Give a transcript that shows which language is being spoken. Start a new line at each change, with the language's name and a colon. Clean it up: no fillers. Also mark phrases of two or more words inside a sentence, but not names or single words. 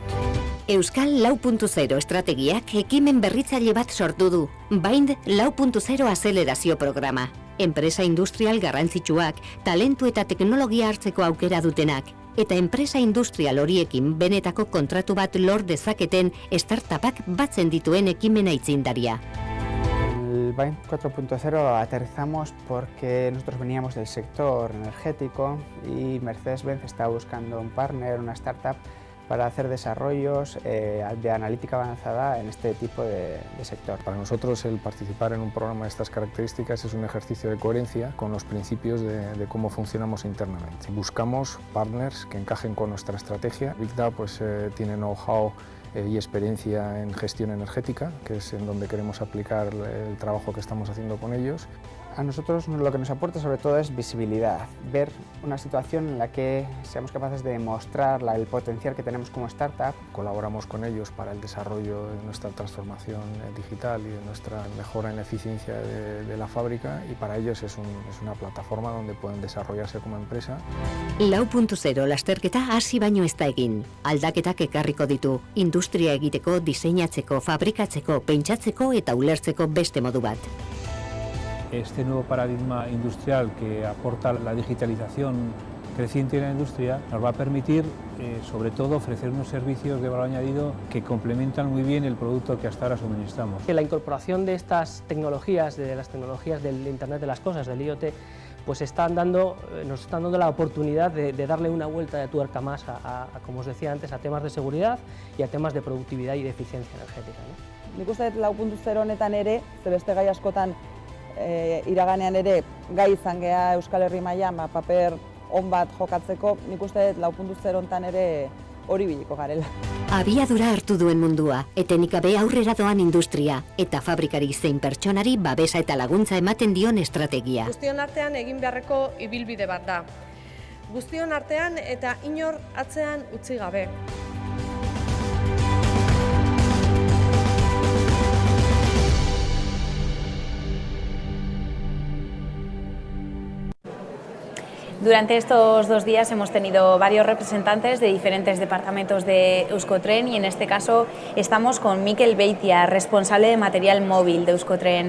Basque: Euskal 4.0 estrategiak ekimen berritzaile bat sortu du, Bind 4.0 azelerazio programa. Enpresa industrial garrantzitsuak, talentu eta teknologia hartzeko aukera dutenak, eta enpresa industrial horiekin benetako kontratu bat lor dezaketen startupak batzen dituen ekimena aitzindaria.
Spanish: El Bind 4.0 aterrizamos porque nosotros veníamos del sector energético y Mercedes-Benz estaba buscando un partner, una startup, para hacer desarrollos de analítica avanzada en este tipo de sector. Para nosotros el participar en un programa de estas características es un ejercicio de coherencia con los principios de cómo funcionamos internamente. Buscamos partners que encajen con nuestra estrategia. Vigda tiene know-how y experiencia en gestión energética, que es en donde queremos aplicar el trabajo que estamos haciendo con ellos. A nosotros lo que nos aporta sobre todo es visibilidad, ver una situación en la que seamos capaces de demostrar el potencial que tenemos como startup. Colaboramos con ellos para el desarrollo de nuestra transformación digital y de nuestra mejora en la eficiencia de la fábrica, y para ellos es una plataforma donde pueden desarrollarse como empresa.
Basque: 4.0 lasterketa hasi baino ez da egin. Aldaketak ekarriko ditu, industria egiteko, diseinatzeko, fabrikatzeko, pentsatzeko eta ulertzeko beste modu bat.
Spanish: este nuevo paradigma industrial que aporta la digitalización creciente en la industria nos va a permitir, sobre todo, ofrecer unos servicios de valor añadido que complementan muy bien el producto que hasta ahora suministramos. La incorporación de estas tecnologías, de las tecnologías del Internet de las Cosas, del IoT, pues nos están dando la oportunidad de darle una vuelta de tuerca más como os decía antes, a temas de seguridad y a temas de productividad y de eficiencia energética, ¿no?
Basque: Nik uste dut 4.0 honetan ere, ze beste gai askotan iraganean ere gai izan gea Euskal Herri mailan paper on bat jokatzeko, nik uste dut 4.0 honetan ere hori biliko garela. Abiadura hartu duen mundua, etenik gabe aurrera doan industria, eta fabrikari zein pertsonari babesa eta laguntza ematen dion estrategia. Guztion artean egin beharreko ibilbide bat da. Guztion artean eta inor atzean utzi gabe.
Spanish: Durante estos 2 días hemos tenido varios representantes de diferentes departamentos de Euskotren y en este caso estamos con Mikel Beitia, responsable de material móvil de Euskotren.